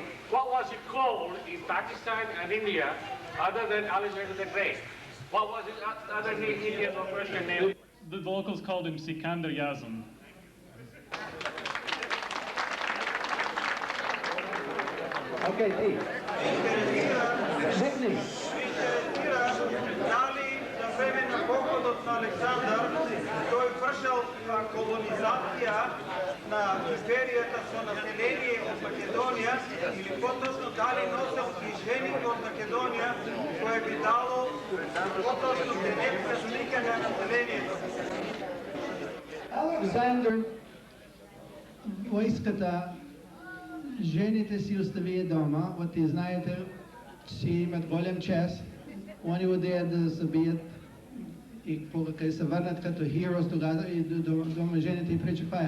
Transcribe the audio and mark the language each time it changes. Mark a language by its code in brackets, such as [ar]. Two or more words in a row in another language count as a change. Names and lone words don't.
[en] What was he called in Pakistan and India other than Alexander the Great? What was his other name, Indian or Persian name? The locals called him Sikandar Yazm. Okay, Pete. Nickname. [mk] Време на походот на Александар, тој вршал колонизација на империјата со население од Македонија, или поточно дали носел движеник од Македонија, кој би дало поточно денеска слика на населението. [bg] Александър войската, жените си остави дома, вот и знаете, си имат голям чест, они одеят да се бият и кога се върнат като heroes тогава и дома жените и причепаят.